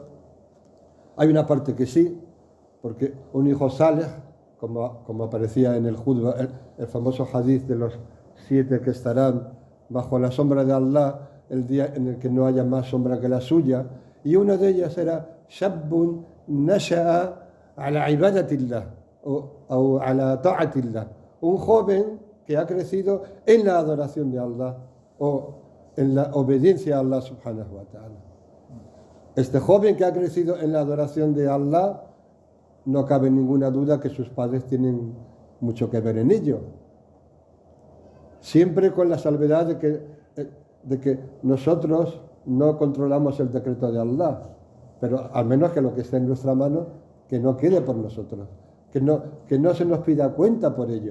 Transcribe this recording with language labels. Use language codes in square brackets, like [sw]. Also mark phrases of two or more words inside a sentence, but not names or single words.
[es] Hay una parte que sí, porque un hijo saleh, como aparecía en el Judba, el famoso hadith de los 7 que estarán bajo la sombra de Allah el día en el que no haya más sombra que la suya, y una de ellas era [ar] شاب نشأ على عبادة الله [es] o [ar] على طاعة الله, [es] un joven que ha crecido en la adoración de Allah o en la obediencia a Allah [ar] سبحانه وتعالى. [es] Este joven que ha crecido en la adoración de Allah, no cabe ninguna duda que sus padres tienen mucho que ver en ello. Siempre con la salvedad de que nosotros no controlamos el decreto de Allah, pero al menos que lo que esté en nuestra mano, que no quede por nosotros, que no se nos pida cuenta por ello.